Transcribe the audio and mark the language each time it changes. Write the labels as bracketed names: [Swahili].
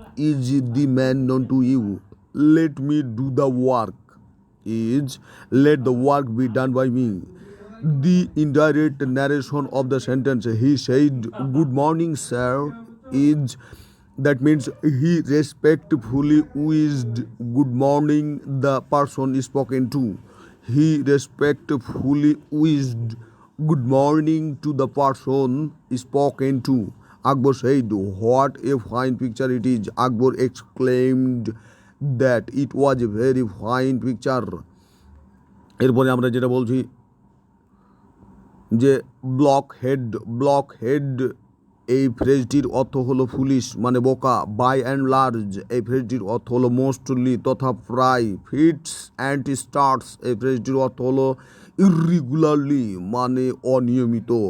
[English] Is the man known to you. Let me do the work is let the work be done by me. The indirect narration of the sentence he said good morning sir is, that means he respectfully wished good morning the person spoken to. He respectfully wished good morning to the person spoken to. Akbar said, what a fine picture it is. Akbar exclaimed that it was a very fine picture. [Bangla] এরপরে আমরা যেটা বলছি যে block head এই ফ্রেজটির অর্থ হলো foolish মানে বোকা। বাই অ্যান্ড লার্জ এই ফ্রেজটির অর্থ হলো মোস্টলি তথা প্রায়। ফিটস অ্যান্ড স্টার্টস এই ফ্রেজটির অর্থ হলো ইররেগুলারলি মানে অনিয়মিত।